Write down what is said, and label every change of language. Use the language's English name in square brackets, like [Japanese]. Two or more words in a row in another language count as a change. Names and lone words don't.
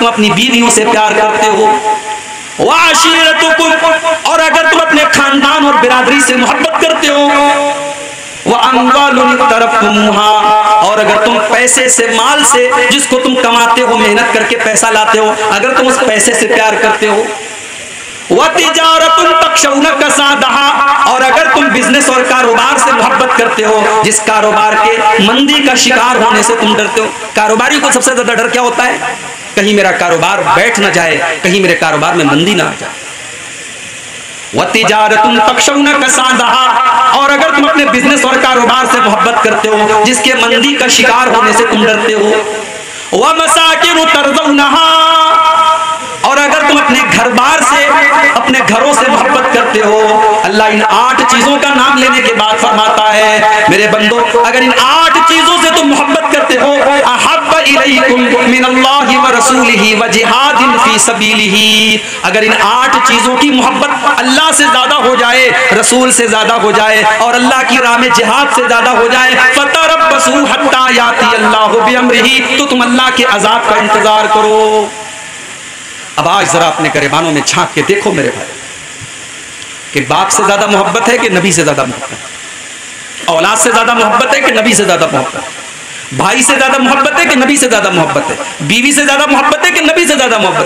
[Hindi] तुम अपनी बीवियों से प्यार करते हो, वो अशीरतुकुम, और अगर तुम अपने खानदान और बिरादरी से मोहब्बत करते हो, वो [Arabic] أموال اقترفتموها, [Hindi] और अगर तुम पैसे से, माल से, जिसको तुम कमाते हो, मेहनत करके पैसा लाते हो, अगर तुम उस पैसे से प्यार करते हो, [Arabic] وتجارة تخشون كسادها, [Hindi] और अगर तुम बिजनेस और कारोबार से मोहब्बत करते हो, जिस कारोबार के मंदी का शिकार होने से तुम डरते हो। कारोबारी को सबसे ज्यादा डर क्या होता है? कहीं मेरा कारोबार बैठ ना जाए, कहीं मेरे कारोबार में मंदी ना आ जाए। [Arabic] وتجارة تخشون كسادها, [Hindi] और अगर तुम अपने बिजनेस और कारोबार से मोहब्बत करते हो, जिसके मंदी का शिकार होने से तुम डरते हो। [Arabic] ومساكن ترضونها, [Hindi] और अगर तुम अपने घर बार से, अपने घरों से मोहब्बत करते हो। अल्लाह इन 8 चीजों का नाम लेने के बाद फरमाता है, मेरे बंदो, अगर इन 8 चीजों से तुम मोहब्बत करते हो, [Arabic] أحب إليكم من الله ورسوله وجهاد في سبيله. [Hindi] अगर इन 8 चीजों की मोहब्बत अल्लाह से ज्यादा हो जाए, रसूल से ज्यादा हो जाए और अल्लाह की राह में जिहाद से ज्यादा हो जाए, [Arabic] فتربصوا حتى يأتي الله بأمره, [Hindi] तो तुम अल्लाह के अजाब का इंतजार करो। अब आज जरा अपने गरिबानों में झांक के देखो मेरे भाई कि बाप से ज्यादा मोहब्बत है कि नबी से ज्यादा मोहब्बत है? औलाद से ज्यादा मोहब्बत है कि नबी से ज्यादा मोहब्बत है? भाई से ज्यादा मोहब्बत है कि नबी से ज्यादा मोहब्बत है? बीवी से ज्यादा मोहब्बत है कि नबी से ज्यादा मोहब्बत?